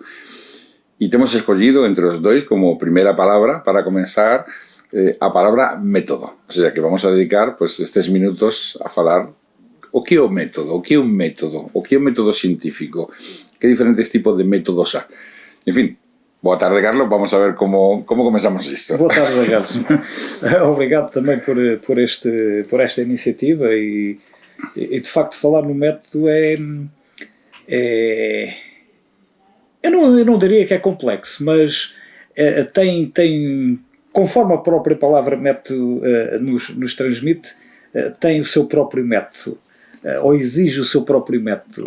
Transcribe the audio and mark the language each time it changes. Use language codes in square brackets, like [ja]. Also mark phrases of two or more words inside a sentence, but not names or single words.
[gl] E temos escollido entre os dois como primeira palabra para comenzar a palabra método. [es] O sea, que vamos a dedicar pues, [gl] estes minutos a falar o que é o método, o que é un método, o que é un método científico, que diferentes tipos de métodos há. En fin, boa tarde, Carlos. Vamos a ver como comenzamos isto. [pt] Boa tarde, Carlos. Obrigado também por esta iniciativa e de facto falar no método eu não diria que é complexo, mas tem conforme a própria palavra método nos transmite, tem o seu próprio método, ou exige o seu próprio método.